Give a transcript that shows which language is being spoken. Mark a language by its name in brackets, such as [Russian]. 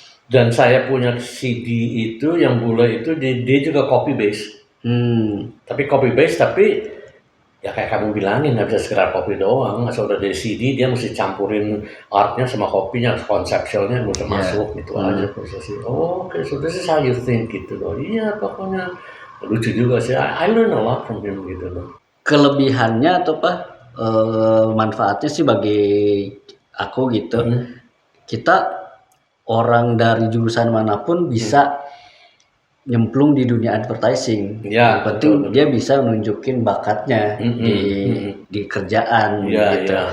[Indonesian] Dan saya punya CD itu yang bule itu dia juga copy base. Tapi copy base tapi ya kayak kamu bilangin nggak bisa sekedar copy doang. Asal udah dari CD dia mesti campurin artnya sama copy-nya, konsepsialnya mesti masuk gitu aja prosesnya. Oke, [English] so this is how you think [Indonesian] gitu loh. Iya pokoknya lucu juga sih. [English] I learn a lot from him [Indonesian] gitu loh. Kelebihannya atau manfaatnya sih bagi aku gitu. Kita orang dari jurusan manapun bisa nyemplung di dunia advertising. Yang penting dia bisa nunjukin bakatnya di kerjaan gitu.